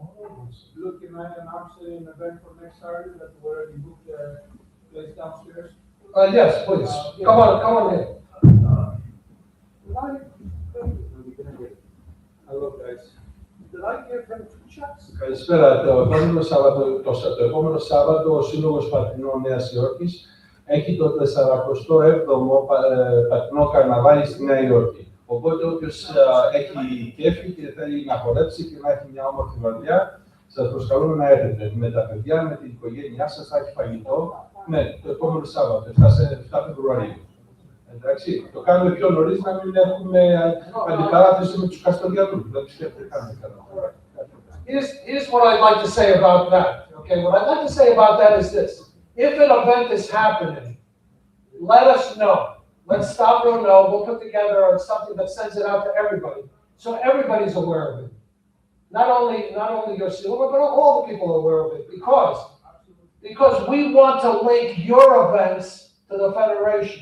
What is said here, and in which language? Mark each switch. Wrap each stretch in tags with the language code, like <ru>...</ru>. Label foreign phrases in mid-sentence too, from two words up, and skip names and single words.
<en>Look, can I announce an event for next Saturday that we already booked the place downstairs? Yes, please. Come on in. Hello, guys. Did I give them 2 checks?</en> <el>Καλησπέρα. Το επόμενο Σάββατο ο Σύλλογος Πατρινών Νέας Υόρκης έχει το 47ο Πατρινό Καρναβάλι στη Νέα Υόρκη. Οπότε όποιος έχει κέφι και θέλει να χορέψει και να έχει μια όμορφη βραδιά, σας προσκαλούμε να έρθετε με τα παιδιά, με την οικογένειά σας, θα έχει φαγητό, ναι, το επόμενο Σάββατο, 7 Φεβρουαρίου. Εντάξει, το κάνουμε πιο νωρίς να μην έχουμε αντιπαράθεση με τους καστοδιατρούς. Δεν πιστεύετε καν.</el> <en>Here's what I'd like to say about that. Okay, what I'd like to say about that is this. If an event is happening, let us know. Let Stavro know. We'll put together something that sends it out to everybody, so everybody's aware of it. Not only your silver, but all the people are aware of it, because we want to link your events to the Federation.</en>